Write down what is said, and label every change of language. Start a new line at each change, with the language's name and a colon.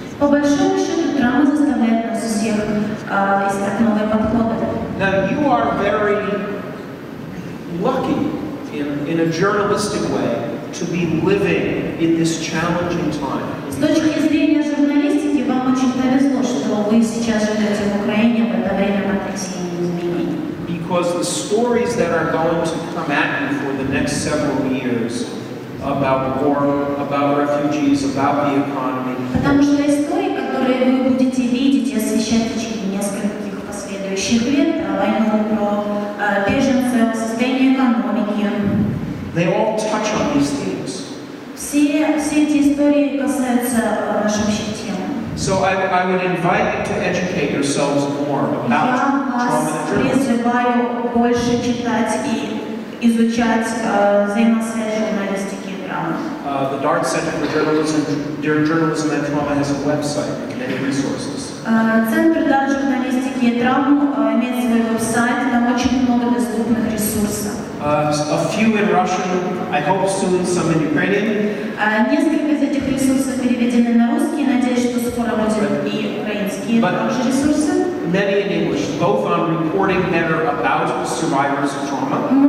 Russian: По большому счету, травма заставляет нас всех искать новые подходы.
English: Now you are very lucky in a journalistic way to be living in this challenging time.
Russian: С точки зрения журналистики, вам очень повезло, что вы сейчас живете в Украине в это время потрясений и изменений.
English: Because the stories that are going to come at you for the next several years about war, about refugees, about the economy,
Russian: Потому что истории, которые вы будете видеть и освещать в течение нескольких последующих лет, про войну, про беженцев, состояние экономики,
English: they all touch on these themes.
Russian: все эти истории касаются нашей общей темы.
English: So I would invite you to educate yourselves more about
Russian: Я вас
English: trauma and journalism.
Russian: призываю больше читать и изучать взаимосвязь журналистики и травмы.
English: The Darт Center for Journalism and Trauma has a website with many resources.
Russian: Центр Дарт журналистики и травм имеет свой веб-сайт, там очень много доступных ресурсов.
English: A few in Russian, I hope soon some in Ukrainian.
Russian: Несколько из этих ресурсов переведены на русский, надеюсь, что скоро будут и украинские также ресурсы.
English: Many in English, both on reporting better about survivors of trauma.